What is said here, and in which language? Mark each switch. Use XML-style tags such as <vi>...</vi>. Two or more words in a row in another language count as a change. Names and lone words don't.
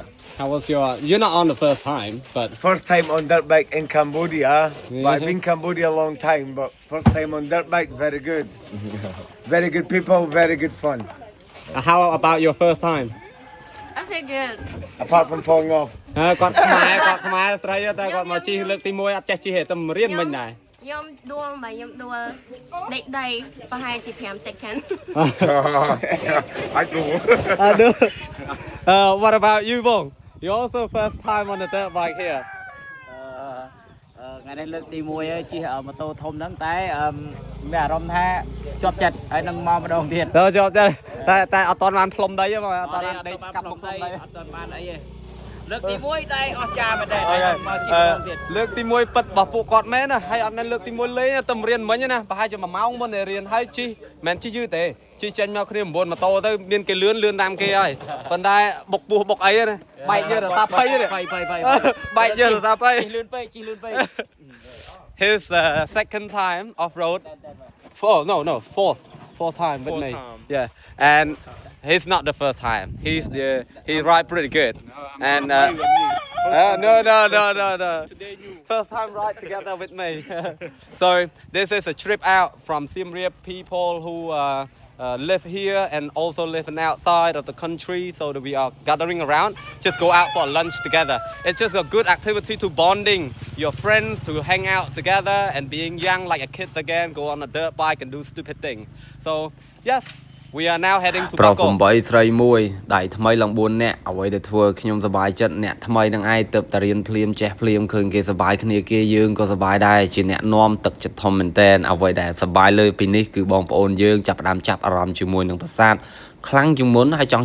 <en>How was you're not on the first time, but first time on dirt bike in Cambodia. But I've been in Cambodia a long time, but first time on dirt bike, very good. Very good people, very good fun. How about your first time? I feel good. Apart from falling off.</en> <km>គាត់ខ្មែរស្រីតែគាត់មកជិះលើកទី1អត់ចេះជិះទេតែរៀនមិញដែរ ខ្ញុំដួលដេកដីប្រហែលជា5 second.</km> <en>I do. What about you, Bong? You also first time on the dirt bike here.</en> <km>ថ្ងៃនេះលើកទី1ហើយជិះម៉ូតូធំហ្នឹងតែមានអារម្មណ៍ថាជាប់ចិត្តហើយនឹងមកម្ដងទៀត ជាប់ចិត្តតែអត់តាន់បានផ្លុំដីទេបងអត់តាន់បានដេកកាប់មុខដី អត់តាន់បានអីទេលើកទី1តែអស់ចាមែនទេមកជិះម្ដងទៀត លើកទី1ពិតរបស់ពួកគាត់មែនណាហើយអត់មែនលើកទី1លេងតែរៀនមិញណាប្រហែលជា1ម៉ោងមុនតែរៀនហើយជិះមិនជិះយឺតទេជិះចេញមកគ្នា9ម៉ូតូទៅមានគេលឿនតាមគេហើយប៉ុន្តែបុកពោះបុកអីណាបែកយកតាភ័យទេបែកយកតាភ័យ ជិះលឿនពេក</km> <en>His second time off road. Fourth time with me. Yeah, and he's not the first time. He ride pretty good. And no. First time ride together with me. So this is a trip out from Siem Reap people who live here and also living outside of the country, so that we are gathering around, just go out for lunch together. It's just a good activity to bonding your friends, to hang out together and being young like a kid again, go on a dirt bike and do stupid things. So yes, we are now heading to Bangkok.</en> <km>8ស្រីមួយដៃថ្មីឡើង4នាក់អ្វីដែលធ្វើខ្ញុំសប្បាយចិត្តអ្នកថ្មីនឹងឯងទៅតែរៀនភ្លាមចេះភ្លាមឃើញគេសប្បាយគ្នាគេយើងក៏សប្បាយដែរជាអ្នកនាំទឹកចិត្តធំមែនតើអ្វីដែលសប្បាយលើពីនេះគឺបងប្អូនយើងចាប់ផ្ដើមចាប់អារម្មណ៍ជាមួយនឹងប្រាសាទខ្លាំងជាងមុនហើយចង់ចេះ</km>